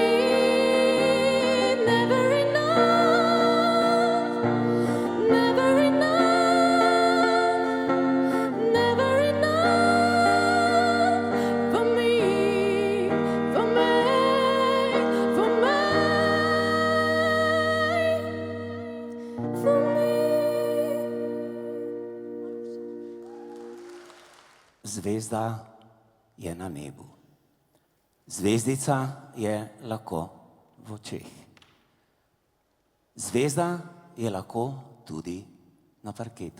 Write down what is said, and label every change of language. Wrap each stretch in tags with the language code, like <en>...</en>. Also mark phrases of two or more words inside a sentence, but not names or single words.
<en>Never enough, never enough, never enough for me, for me, for me, for me.</en> <sl>Zvezda je na nebu. Zvezdica je lahko v očeh. Zvezda je lahko tudi na parketu.</sl>